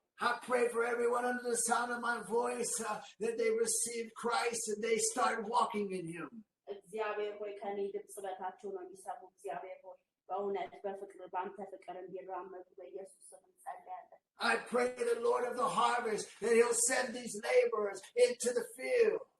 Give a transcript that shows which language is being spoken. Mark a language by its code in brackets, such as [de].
[en] I pray for everyone under the sound of my voice that they receive Christ and they start walking in Him. [am] እግዚአብሔር ሆይ ከኔ ድምፅ በታቸው ነው የሚሰሙ እግዚአብሔር ሆይ በእውነት በፍቅር በአንተ ፍቅር እንዲራመዱ በኢየሱስ ስም እንጸልያለን [en] I pray the Lord of the harvest that He'll send these laborers into the field.